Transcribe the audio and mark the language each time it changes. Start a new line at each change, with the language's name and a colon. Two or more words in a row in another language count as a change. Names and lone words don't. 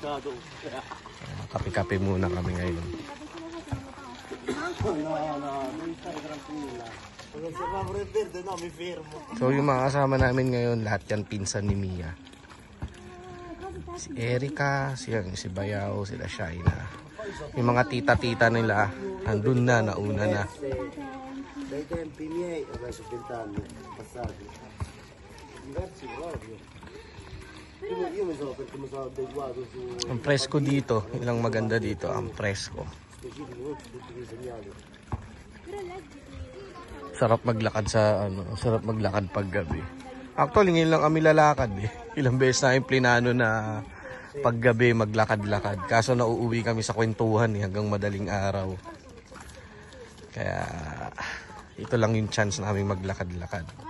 Filipino: Kape-kape muna kami ngayon. So yung mga kasama namin ngayon, lahat yan pinsan ni Mia. Si Erika, si Bayaw, sila Shaina. Yung mga tita-tita nila, nandun na, nauna na.
Italian: Dai tempi miei, adesso 20 anni passati, diversi proprio. Io mi sono, perché mi sono adeguato su
Filipino: Ang presko dito, ilang maganda dito, ang presko.
Italian: specifico, tutti i segnali.
Filipino: Sarap maglakad sarap maglakad paggabi. Actually, ngayon lang kami lalakad eh. Ilang beses na yung plinano na paggabi maglakad-lakad. Kaso nauuwi kami sa kwentuhan eh, hanggang madaling araw. Kaya ito lang yung chance namin maglakad-lakad.